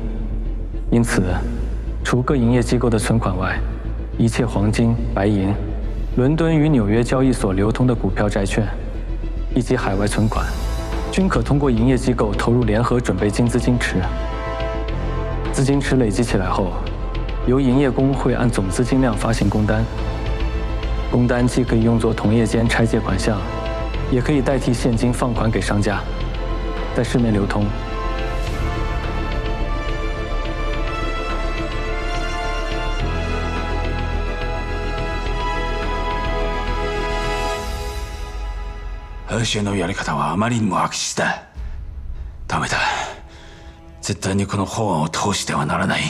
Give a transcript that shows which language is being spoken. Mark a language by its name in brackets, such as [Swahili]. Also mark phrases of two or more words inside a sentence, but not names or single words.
[Chinese] 因此，除各营业机构的存款外，一切黄金、白银、伦敦与纽约交易所流通的股票、债券，以及海外存款，均可通过营业机构投入联合准备金资金池。资金池累积起来后，由营业工会按总资金量发行工单。工单既可以用作同业间拆借款项，也可以代替现金放款给商家，在市面流通。 [Japanese] アシェのやり方はあまりにも悪質だ。ダメだ。絶対にこの法案を通してはならない。